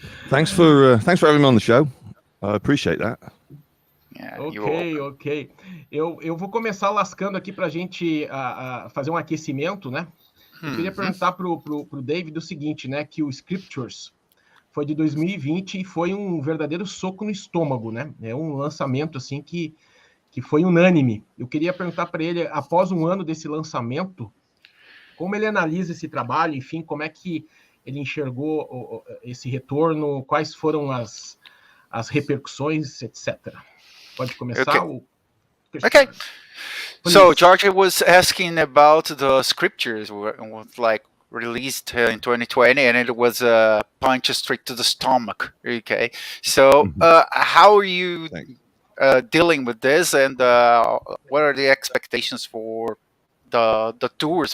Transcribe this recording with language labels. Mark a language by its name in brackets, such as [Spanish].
[English] Thanks for having me on the show. I appreciate that. Ok. [Portuguese] Eu vou começar lascando aqui para a gente fazer um aquecimento, né? Eu queria perguntar pro David o seguinte, né? Que o Scriptures foi de 2020 e foi um verdadeiro soco no estômago, né? É um lançamento, assim, que foi unânime. Eu queria perguntar para ele, após um ano desse lançamento, como ele analisa esse trabalho, enfim, como é que ele enxergou esse retorno, quais foram as repercussões, etc. Pode começar? [English] Okay. So George was asking about the scriptures like released in 2020, and it was a punch straight to the stomach. Okay. So how are you dealing with this, and what are the expectations for the tours?